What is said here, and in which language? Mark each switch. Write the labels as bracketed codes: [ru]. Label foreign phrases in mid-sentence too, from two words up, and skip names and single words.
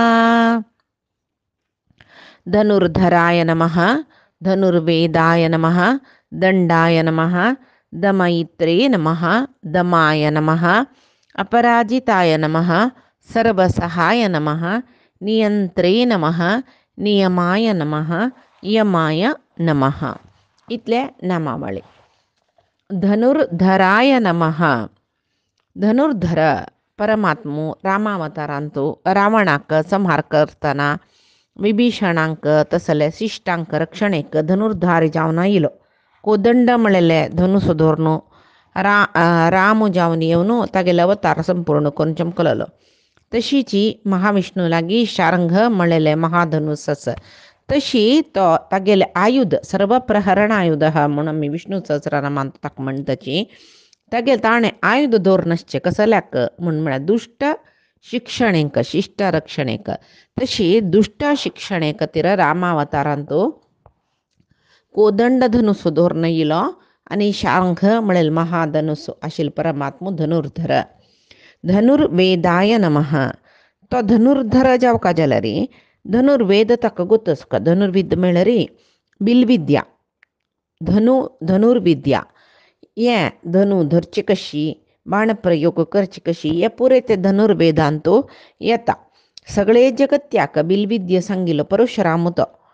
[sa] धनुर्धराय नमः, धनुर्वेदाय नमः, दंडाय नमः, दमयित्रे नमः, दमाय नमः, अपराजिताय नमः, सर्वसहाय नमः, नियंत्रे नमः, नियमाय नमः, यमाय नमः. [kok] इतले नामावळी. [sa] धनुर्धराय नमः. [kok] धनुर्धर परमात्मू रामावतारांतू रावणाक संहार करताना विभीषणांक तसले शिष्टांक रक्षणेक धनुर्धारी जावन इलो. कोदंड मळेले धनुसु धोरनु रामू जावन येवनु तागेले अवतार संपूर्ण करून चमकललो. तशीची महाविष्णू लागी शारंग मळेले महाधनुसस तशी तो तागेले आयुध सर्व प्रहरण आयुध हा म्हणून मी विष्णू सहस्रनामान ताक म्हणताची तागेले ताणे आयुध धोरणश्चे कसल्याक म्हण म्हळ्यार दुष्ट शिक्षणेक शिष्ट रक्षणेक. तशी दुष्ट शिक्षणे खातीर रामावतारांतू कोदंड धनुसु धोरण इलो आनी शारंग मळेल महाधनुसु आशिल परमात्मू धनुर्धर. [sa] धनुर्वेदाय नमः. [kok] तो धनुर्धर जावका जाल्यार री धनुर्वेद ताका गोतसका. धनुर्विद्या म्हळ्यार री बिलविद्या. धनुर्विद्या हे धनु धरची कशी बाण प्रयोग करची कशी हे पुरे ते धनुर्वेदांतू येता. सगळे जगत्याक बिलविद्या सांगिल्लो परशुराम तो.